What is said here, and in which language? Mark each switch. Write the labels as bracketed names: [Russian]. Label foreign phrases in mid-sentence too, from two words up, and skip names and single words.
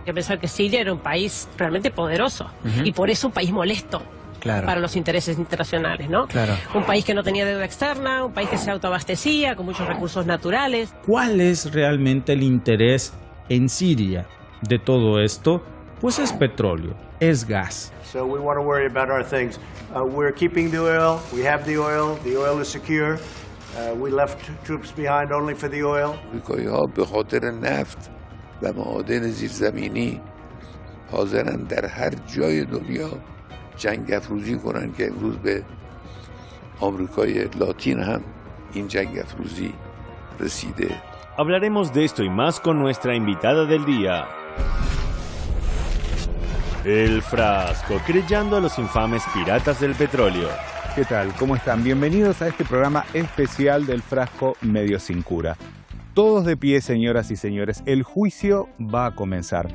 [Spanish] Hay que pensar que Siria era un país realmente poderoso y por eso un país molesto. Claro. Para los intereses internacionales, ¿no? Claro. Un país que no tenía deuda externa, un país que se autoabastecía, con muchos recursos naturales. ¿Cuál es realmente el interés en Siria de todo esto? Pues es petróleo, es gas. [English] So we want to worry about our things. We're keeping the oil. We have the oil. The oil is secure. We left troops behind only for the oil. [Persian] آمریکایی‌ها به خاطر نفت و معادن زیرزمینی حاضرن در هر جای دنیا جنگ افروزی کنن که امروز به آمریکای لاتین هم این جنگ افروزی رسیده. [Spanish] Hablaremos de esto y más con nuestra invitada del día. El Frasco, creyendo a los infames piratas del petróleo. ¿Qué tal? ¿Cómo están? Bienvenidos a este programa especial del Frasco Medio Sin Cura. Todos de pie, señoras y señores, el juicio va a comenzar.